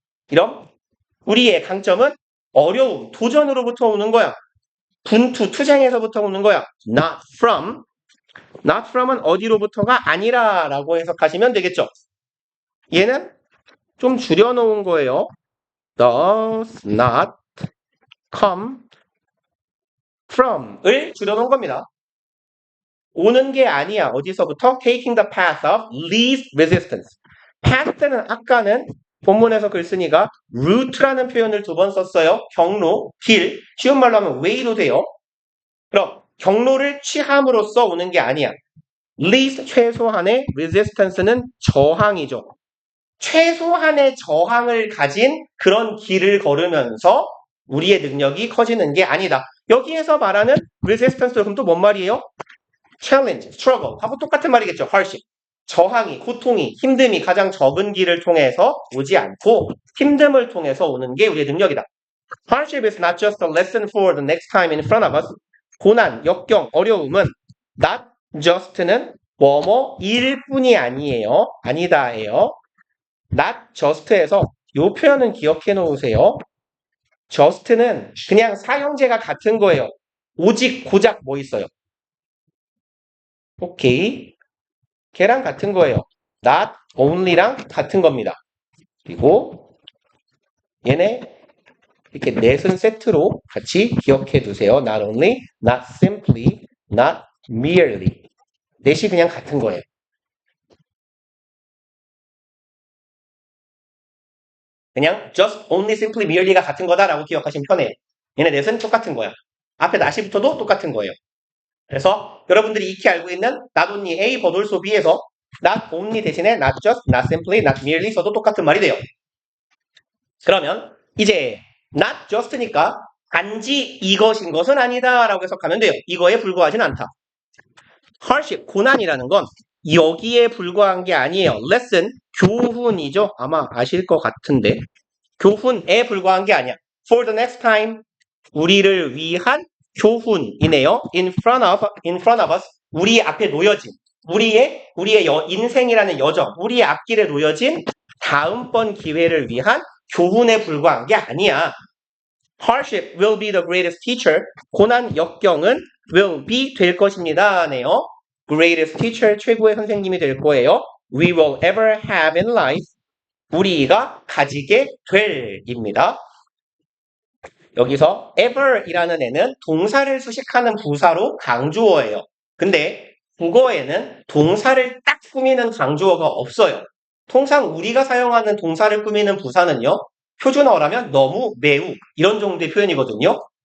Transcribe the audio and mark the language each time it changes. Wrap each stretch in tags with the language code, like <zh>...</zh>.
<ko>이런 우리의 강점은 어려움, 도전으로부터 오는 거야. 분투, 투쟁에서부터 오는 거야.</ko> <en>Not from. Not from</en> <ko>은 어디로부터가 아니라 라고 해석하시면 되겠죠. 얘는 좀 줄여놓은 거예요.</ko> <en>Does not come from</en> <ko>을 줄여놓은 겁니다. 오는 게 아니야. 어디서부터?</ko> <en>Taking the path of least resistance.</en> <ko>path는 아까는 본문에서 글 쓰니까 route라는 표현을 두 번 썼어요. 경로, 길. 쉬운 말로 하면 way도 돼요. 그럼 경로를 취함으로써 오는 게 아니야. least 최소한의 resistance는 저항이죠. 최소한의 저항을 가진 그런 길을 걸으면서 우리의 능력이 커지는 게 아니다. 여기에서 말하는 resistance 그럼 또 뭔 말이에요? challenge, struggle 하고 똑같은 말이겠죠.</ko> <en>hardship.</en> <ko>저항이, 고통이, 힘듦이 가장 적은 길을 통해서 오지 않고 힘듦을 통해서 오는 게 우리의 능력이다.</ko> <en>Hardship is not just a lesson for the next time in front of us.</en> <ko>고난, 역경, 어려움은 not just는 뭐뭐일 뿐이 아니에요. 아니다예요. not just에서 이 표현은 기억해 놓으세요. just는 그냥 사형제가 같은 거예요. 오직, 고작 뭐 있어요? 오케이. 걔랑 같은 거예요. not only랑 같은 겁니다. 그리고 얘네 이렇게 넷은 세트로 같이 기억해 두세요.</ko> <en>Not only, not simply, not merely.</en> <ko>넷이 그냥 같은 거예요. 그냥 just, only, simply, merely가 같은 거다라고 기억하시면 편해요. 얘네 넷은 똑같은 거야. 앞에 not이 붙어도 똑같은 거예요. 그래서 여러분들이 익히 알고 있는</ko> <en>not only A, but also B</en> <ko>에서 not only 대신에 not just, not simply, not merely 써도 똑같은 말이 돼요. 그러면 이제 not just니까 단지 이것인 것은 아니다 라고 해석하면 돼요. 이거에 불과하진 않다. hardship, 고난이라는 건 여기에 불과한 게 아니에요. lesson, 교훈이죠. 아마 아실 것 같은데 교훈에 불과한 게 아니야.</ko> <en>for the next time,</en> <ko>우리를 위한 교훈이네요.</ko> <en>in front of us,</en> <ko>우리 앞에 놓여진 우리의 인생이라는 여정, 우리의 앞길에 놓여진 다음번 기회를 위한 교훈에 불과한 게 아니야.</ko> <en>Hardship will be the greatest teacher.</en> <ko>고난, 역경은 will be 될 것입니다. 네요.</ko> <en>Greatest teacher,</en> <ko>최고의 선생님이 될 거예요.</ko> <en>We will ever have in life.</en> <ko>우리가 가지게 될입니다. 여기서 ever이라는 애는 동사를 수식하는 부사로 강조어예요. 근데 국어에는 동사를 딱 꾸미는 강조어가 없어요. 통상 우리가 사용하는 동사를 꾸미는 부사는요. 표준어라면 너무, 매우 이런 정도의 표현이거든요.</ko>